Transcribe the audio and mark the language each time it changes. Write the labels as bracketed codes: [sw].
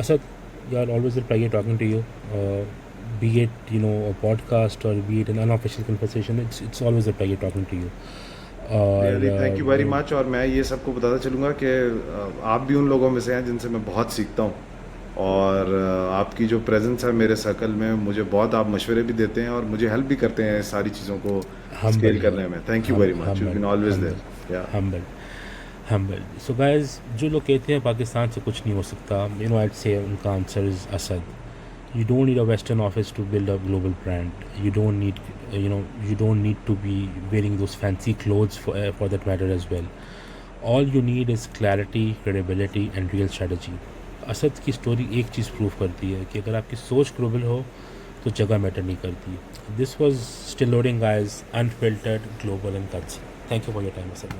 [en] اسد یار always a pleasure talking to you, be it a podcast or be it an unofficial conversation, it's always a pleasure talking to you. Thank you very much. [ur] اور میں یہ سب کو بتاتا چلوں گا کہ آپ بھی ان لوگوں میں سے ہیں جن سے میں بہت سیکھتا ہوں، اور آپ کی جو پریزنس ہے میرے سرکل میں، مجھے بہت آپ مشورے بھی دیتے ہیں اور مجھے ہیلپ بھی کرتے ہیں ساری چیزوں کو اسکیل کرنے میں. [en] Thank you very much, you been always there. Humble. [ur] So guys, جو لوگ کہتے ہیں پاکستان سے کچھ نہیں ہو سکتا، [en] I'd say [ur] ان کا answer is Asad. [en] You don't need a Western office to build a global brand. You don't need to be wearing those fancy clothes for that matter as well. All you need is clarity, credibility and real strategy. [ur] Asad کی story ایک چیز proof کرتی ہے کہ اگر آپ کی سوچ گلوبل ہو تو جگہ میٹر نہیں کرتی. [en] This was Still Loading guys, unfiltered, global and cuts. Thank you for your time, Asad.